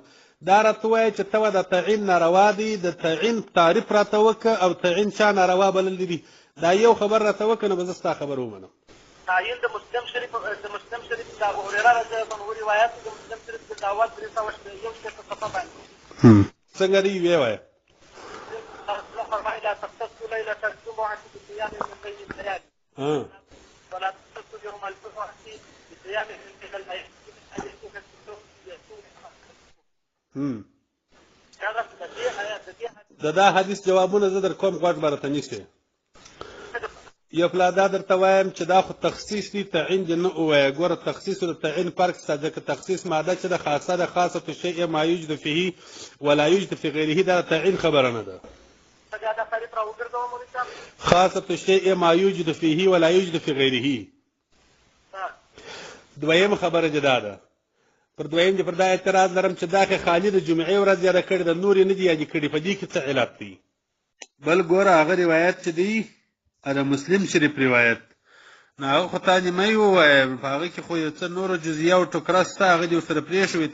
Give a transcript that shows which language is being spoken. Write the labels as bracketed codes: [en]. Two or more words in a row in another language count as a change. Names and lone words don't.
[ps] دا راته ووایه چې ته د تعین ناروا دی، د تعین تعریف راته وکړه او تعین چا ناروا بللی دي. دا یو خبر راته وکړه نو به زه ستا خبر ومنم. تعین د مسلم شریف د ابو هريره [ar] رضی الله عنه [ps] روایت د مسلم شریف د دعوت 301 صفحه باندې څنګه دی وی وایه؟ [ar] فرمایي لا تختصوا ليلة الجمعة بصيام من بين الليالي ولا تختصوا يوم الجمعة بصيام من بين الليالي. [ps] دا حدیث جوابونه زه در کوم، غوږ به راته نیسې. یو پلا دا درته وایم چې دا خو تخصیص دی، تعین دې نه ووایه. ګوره تخصیص او د تعین فرق شته، ځکه تخصیص ماده چې ده خاصه ده، [ar] خاصة الشیء ما یوجد فیه ولا یوجد فی غیره، [ps] دا تعین خبره نه ده. [ar] خاصة الشیء ما یوجد فیه ولا یوجد فی غیره [ps] دویم خبره جدا ده. پر دویم دې پر دا اعتراض لرم چې دا کې خالي د جمعې ورځ یاده کړې ده، نورې نه دي یادې کړي. په دې کې څه علت دی؟ بل ګوره هغه روایت چې دی د مسلم شریف روایت نه، هغه خو تا نیمه یې ووایه، په هغه کې خو یو څه نورو جزیه او ټوکره شته، هغه دې ورسره پرېښوي.